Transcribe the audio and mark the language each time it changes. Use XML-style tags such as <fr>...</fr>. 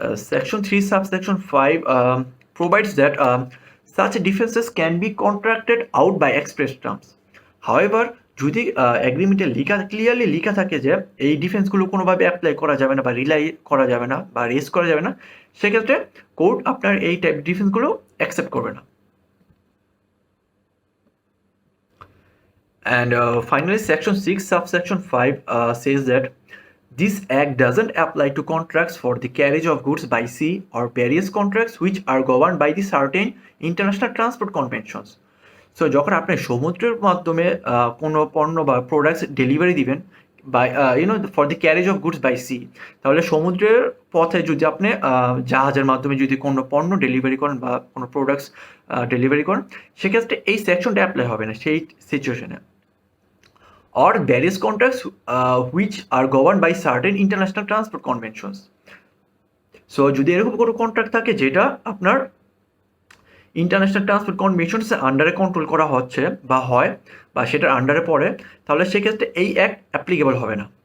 <en>Section 3 subsection 5 provides that such defenses can be contracted out by express terms.</en> <bn>However, যদি এগ্রিমেন্টে clearly লেখা থাকে যে এই ডিফেন্সগুলো কোনোভাবে অ্যাপ্লাই করা যাবে না বা রিলাই করা যাবে না বা রেজ করা যাবে না, সেক্ষেত্রে কোর্ট আপনার এই টাইপ ডিফেন্সগুলো অ্যাকসেপ্ট করবে না।</bn> <en>And finally, Section 6 subsection 5 says that this act doesn't apply to contracts for the carriage of goods by sea or various contracts which are governed by the certain international transport conventions.</en> <bn>So যখন আপনি সমুদ্রের মাধ্যমে কোনো পণ্য বা products delivery দিবেন</bn> <en>by for the carriage of goods by sea,</en> <bn>তাহলে সমুদ্রের পথে যদি আপনি জাহাজের মাধ্যমে যদি কোনো পণ্য ডেলিভারি করেন বা কোনো প্রোডাক্টস ডেলিভারি করেন, সেক্ষেত্রে এই সেকশনটা অ্যাপ্লাই হবে না সেই সিচুয়েশনে।</bn> <en>or various contracts which are governed by certain international transport conventions.</en> <bn>So যদি এরকম কোনো কন্ট্রাক্ট থাকে যেটা আপনার ইন্টারন্যাশনাল ট্রান্সপোর্ট কনভেনশনস আন্ডারে কন্ট্রোল করা হচ্ছে বা হয় বা সেটার আন্ডারে পড়ে, তাহলে সেক্ষেত্রে এই অ্যাক্ট অ্যাপ্লিকেবল হবে না।</bn>